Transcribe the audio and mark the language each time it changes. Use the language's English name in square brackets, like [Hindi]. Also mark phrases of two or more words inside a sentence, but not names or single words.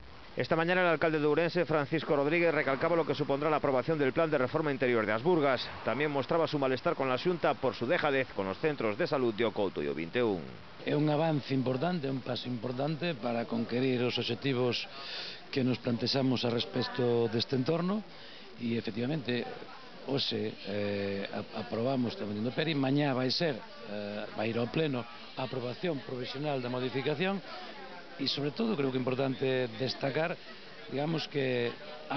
[Spanish] Esta mañana el alcalde de Ourense, Francisco Rodríguez, recalcaba lo que supondrá la aprobación del plan de reforma interior de As Burgas. También mostraba su malestar con la Xunta por su dejadez con los centros de salud de O Couto e o 21. [Galician] É un avance importante, é un paso importante para conquerir os obxectivos que nos plantexamos a respecto deste entorno e, efectivamente, hoxe aprobamos tamén no PERI, mañá vai ir ao pleno a aprobación provisional da modificación e, sobre todo, creo que é importante destacar, digamos, que a